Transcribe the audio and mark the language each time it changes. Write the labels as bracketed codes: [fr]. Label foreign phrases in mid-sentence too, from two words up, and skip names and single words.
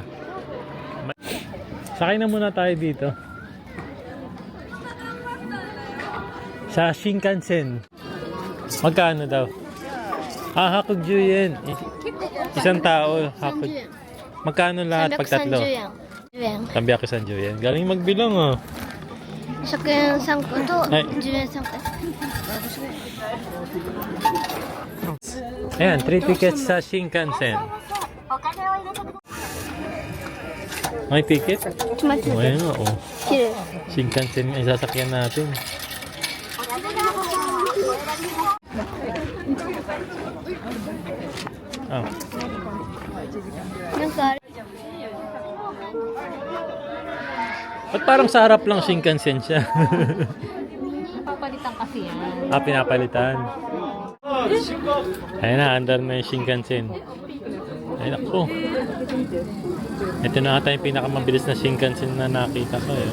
[tl] Sakay na muna tayo dito. Sa Shinkansen. Magkano daw? Hakugju yen. Isang tao, hakugju. Magkano lahat pag tatlo? [ja] 330円 [tl] 330 yen. Galing magbilang oh. [ja] 100円3個とはい 10円 3個 [tl] Ayan, 3 tickets sa Shinkansen. May ticket? [ja] ちょっと待って [tl] Ayan nga oh. [ja] 綺麗 [tl] Shinkansen ay sasakyan natin. Oh. [ja] なんかあれ [tl] Ba't parang sa harap lang Shinkansen siya? Papalitan kasi yan. Pinapalitan. Ayun na, under na yung Shinkansen. Ayun ako. Ito na ata yung pinakamabilis na Shinkansen na nakita ko eh.